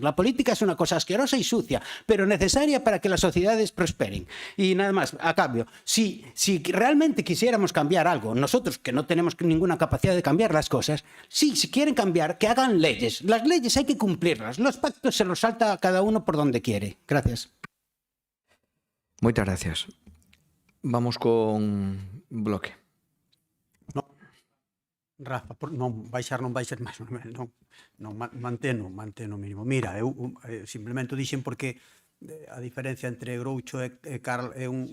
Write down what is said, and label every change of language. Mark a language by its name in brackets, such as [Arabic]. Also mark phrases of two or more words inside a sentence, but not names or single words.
[Spanish] La política es una cosa asquerosa y sucia, pero necesaria para que las sociedades prosperen. Y nada más, a cambio, si realmente quisiéramos cambiar algo, nosotros que no tenemos ninguna capacidad de cambiar las cosas, si quieren cambiar, que hagan leyes. Las leyes hay que cumplirlas. Los pactos se los salta a cada uno por donde quiere. Gracias. [Galician] Moitas gracias. Vamos con Bloque. Rafa, non baixar máis, non manteno mínimo. Mira, eu simplemente o dixen porque a diferencia entre Groucho e Carl é un...